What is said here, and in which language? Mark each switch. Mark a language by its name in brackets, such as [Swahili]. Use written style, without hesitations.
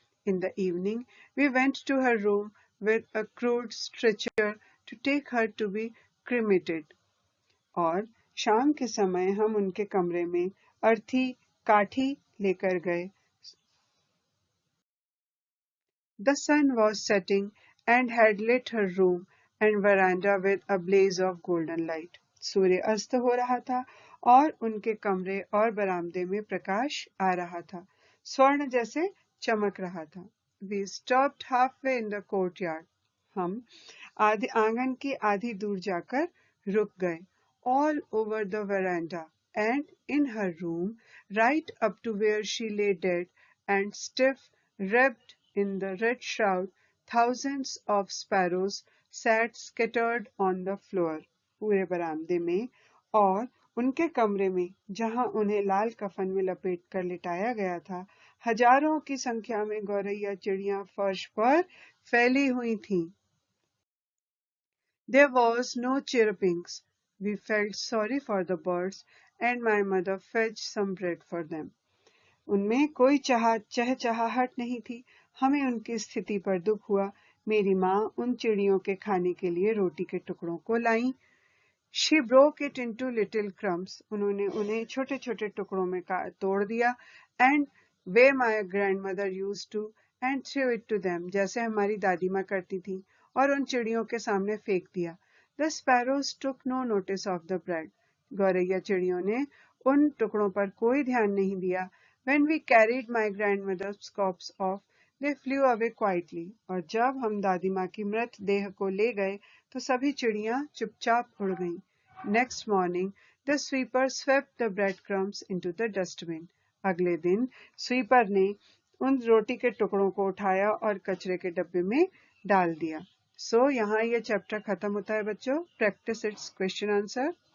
[English] In the evening, we went to her room with a crude stretcher to take her to be cremated. [Hindi] और शाम के समय हम उनके कमरे में अर्थी काठी लेकर गए. [English] The sun was setting and had lit her room and veranda with a blaze of golden light. [Hindi] सूर्य अस्त हो रहा था और उनके कमरे और बरामदे में प्रकाश आ रहा था, स्वर्ण जैसे चमक रहा था. [English] We stopped halfway in the courtyard. [Hindi] हम आंगन की आधी दूर जाकर रुक गए. [English] All over the veranda and in her room, right up to where she lay dead and stiff, wrapped in the red shroud, thousands of sparrows sat scattered on the floor. [Hindi] पूरे बरामदे में और उनके कमरे में जहां उन्हें लाल कफन में लपेट कर लिटाया गया था, हजारों की संख्या में गौरैया चिड़ियां फर्श पर फैली हुई थीं. [English] There was no chirrupings. We felt sorry for the birds and my mother fetched some bread for them. [Hindi] उनमें कोई चहचहाहट नहीं थी. हमें उनकी स्थिति पर दुख हुआ. मेरी माँ उन चिड़ियों के खाने के लिए रोटी के टुकड़ों को लाई. [English] She broke it into little crumbs. [Hindi] उन्होंने उन्हें छोटे छोटे टुकड़ों में तोड़ दिया. [English] And where my grandmother used to and threw it to them. [Hindi] जैसे हमारी दादी माँ करती थी और उन चिड़ियों के सामने फेंक दिया. [English] The sparrows took no notice of the bread. [Hindi] गौरैया चिड़ियों ने उन टुकड़ों पर कोई ध्यान नहीं दिया. [English] When we carried my grandmother's corpse off, they flew away quietly. [Hindi] और जब हम दादी माँ की मृत देह को ले गए, तो सभी चिड़ियां चुपचाप उड़ गईं. [English] Next morning, the sweeper swept the breadcrumbs into the dustbin. [Hindi] अगले दिन स्वीपर ने उन रोटी के टुकड़ों को उठाया और कचरे के डब्बे में डाल दिया. सो यहाँ ये चैप्टर खत्म होता है बच्चों. [English] Practice it's question answer.